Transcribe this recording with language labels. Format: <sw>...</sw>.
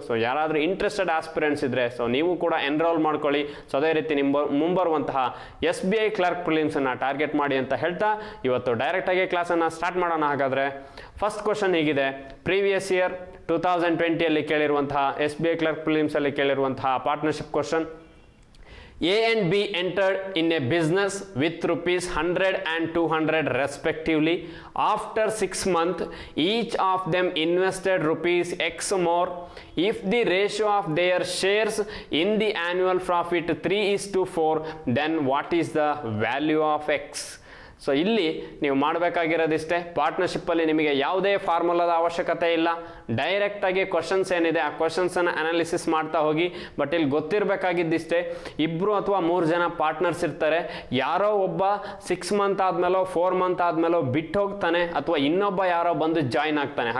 <kn>So ಯಾರಾದರೂ interested aspirants ಇದ್ದರೆ so ನೀವು ಕೂಡ ಎನ್ರೋಲ್ ಮಾಡ್ಕೊಳ್ಳಿ. ಸೊ ಅದೇ ರೀತಿ ನಿಮ್ಮ ಮುಂಬರುವಂತಹ SBI ಕ್ಲರ್ಕ್ ಪ್ರಿಲಿಮ್ಸನ್ನು ಟಾರ್ಗೆಟ್ ಮಾಡಿ ಅಂತ ಹೇಳ್ತಾ ಇವತ್ತು ಡೈರೆಕ್ಟಾಗಿ ಕ್ಲಾಸನ್ನು ಸ್ಟಾರ್ಟ್ ಮಾಡೋಣ. ಹಾಗಾದರೆ ಫಸ್ಟ್ ಕ್ವಶನ್ ಹೀಗಿದೆ. Previous year 2020 ಕೇಳಿರುವಂತಹ SBI clerk ಪ್ರಿಲಿಮ್ಸಲ್ಲಿ ಕೇಳಿರುವಂತಹ partnership question.</kn> <en>A and B entered in a business with ₹100 and $200 respectively. After 6 months, each of them invested ₹X more. If the ratio of their shares in the annual profit 3:4, then what is the value of X?</en> <kn>So ಇಲ್ಲಿ ನೀವು ಮಾಡಬೇಕಾಗಿರೋದಿಷ್ಟೇ. ಪಾರ್ಟ್ನರ್ಶಿಪ್ಪಲ್ಲಿ ನಿಮಗೆ ಯಾವುದೇ ಫಾರ್ಮುಲಾದ ಅವಶ್ಯಕತೆ ಇಲ್ಲ. ಡೈರೆಕ್ಟಾಗಿ questions ಏನಿದೆ ಆ ಕ್ವಶನ್ಸನ್ನು analysis ಮಾಡ್ತಾ ಹೋಗಿ. ಬಟ್ ಇಲ್ಲಿ ಗೊತ್ತಿರಬೇಕಾಗಿದ್ದಿಷ್ಟೇ, 2 ಅಥವಾ 3 ಜನ ಪಾರ್ಟ್ನರ್ಸ್ ಇರ್ತಾರೆ. ಯಾರೋ ಒಬ್ಬ 6 ಮಂತ್ ಆದಮೇಲೋ 4 ಮಂತ್ ಆದಮೇಲೋ ಬಿಟ್ಟು ಹೋಗ್ತಾನೆ, ಅಥವಾ ಇನ್ನೊಬ್ಬ ಯಾರೋ ಬಂದು ಜಾಯ್ನ್ ಆಗ್ತಾನೆ.</kn>